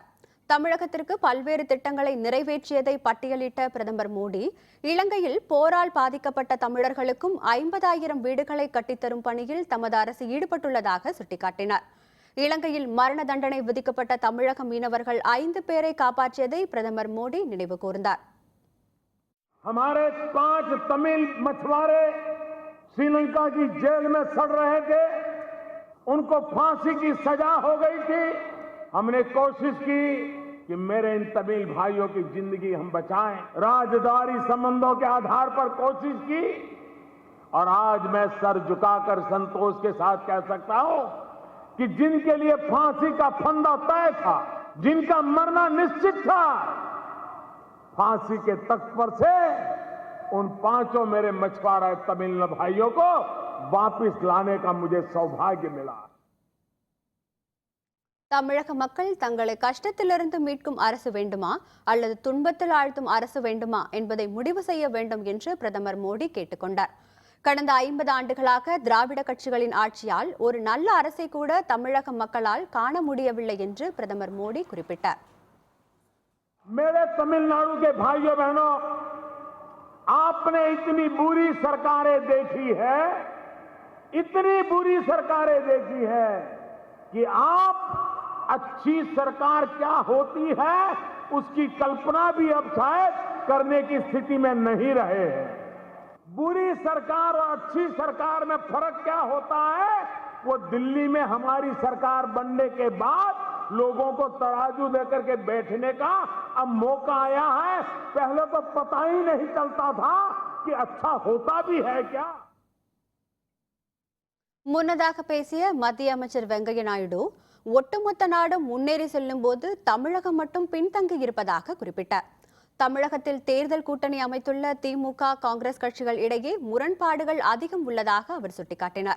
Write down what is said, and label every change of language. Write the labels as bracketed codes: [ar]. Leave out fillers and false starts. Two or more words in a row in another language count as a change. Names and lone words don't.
[ta] தமிழகத்திற்கு பல்வேறு திட்டங்களை நிறைவேற்றியதை பட்டியலிட்ட பிரதமர் மோடி, இலங்கையில் போரால் பாதிக்கப்பட்ட தமிழர்களுக்கும் 50,000 வீடுகளை கட்டித்தரும் பணியில் தமது அரசு ஈடுபட்டுள்ளதாக சுட்டிக்காட்டினார். இலங்கையில் மரண தண்டனை விதிக்கப்பட்ட தமிழக மீனவர்கள் 5 பேரை காப்பாற்றியதை பிரதமர் மோடி நினைவு கூர்ந்தார். [hi] हमारे 5 तमिल मछुआरे श्रीलंका की जेल में सड़ रहे थे, उनको फांसी की सजा हो गई थी। हमने कोशिश की कि मेरे इन तमिल भाइयों की जिंदगी हम बचाएं, राजद्वारी संबंधों के आधार पर कोशिश की, और आज मैं सर झुकाकर संतोष के साथ कह सकता हूं कि जिनके लिए फांसी का फंदा तय था, जिनका मरना निश्चित था, फांसी के तख्त पर से उन 5 मेरे मछुआरा तमिल भाइयों को वापस लाने का मुझे सौभाग्य मिला. [ta] தமிழக மக்கள் தங்களை கஷ்டத்திலிருந்து மீட்கும் அரசு வேண்டுமா அல்லது துன்பத்தில் ஆழ்த்தும் அரசு வேண்டுமா என்பதை முடிவு செய்ய வேண்டும் என்று பிரதமர் மோடி கேட்டுக்கொண்டார். கடந்த 50 ஆண்டுகளாக திராவிட கட்சிகளின் ஆட்சியால் ஒரு நல்ல அரசை கூட தமிழக மக்களால் காண முடியவில்லை என்று பிரதமர் மோடி குறிப்பிட்டார். [hi] मेरे तमिलनाडु के भाइयों बहनों, आपने इतनी बुरी सरकारें देखी है, इतनी बुरी सरकारें देखी है कि आप अच्छी सरकार क्या होती है उसकी कल्पना भी अब शायद करने की स्थिति में नहीं रहे हैं. बुरी सरकार और अच्छी सरकार में फर्क क्या होता है, वो दिल्ली में हमारी सरकार बनने के बाद लोगों को तराजू देकर के बैठने का अब मौका आया है. पहले तो पता ही नहीं चलता था कि अच्छा होता भी है क्या. [ta] முன்னதாக பேசிய மத்திய அமைச்சர் வெங்கையா நாயுடு, ஒட்டுமொத்த நாடும் முன்னேறி செல்லும் போது தமிழகம் மட்டும் பின்தங்கி இருப்பதாக குறிப்பிட்டார். தமிழகத்தில் தேர்தல் கூட்டணி அமைத்துள்ள திமுக காங்கிரஸ் கட்சிகள் இடையே முரண்பாடுகள் அதிகம் உள்ளதாக அவர் சுட்டிக்காட்டினார்.